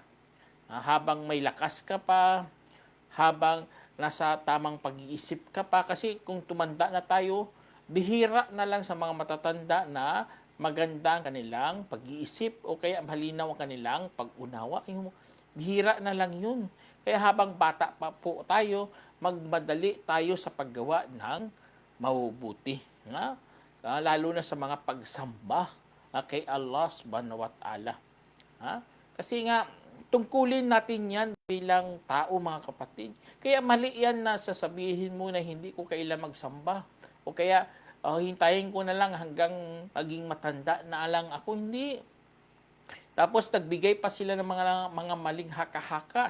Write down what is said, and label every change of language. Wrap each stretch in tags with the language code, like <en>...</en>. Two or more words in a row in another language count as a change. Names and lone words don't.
<tl>Habang may lakas ka pa, habang nasa tamang pag-iisip ka pa, kasi kung tumanda na tayo, Bihira na lang sa mga matatanda na maganda ang kanilang pag-iisip o kaya malinaw ang kanilang pag-unawa. Bihira na lang yun. Kaya habang bata pa po tayo, magmadali tayo sa paggawa ng mabubuti. Lalo na sa mga pagsamba kay Allah</tl> <ar>سبحانه وتعالى.</ar> <tl>Kasi nga, tungkulin natin yan bilang tao, mga kapatid. Kaya mali yan na sasabihin mo na hindi ko kailan magsamba. O kaya, hintayin ko na lang hanggang maging matanda na lang ako. Hindi. Tapos nagbigay pa sila ng mga maling haka-haka.</tl>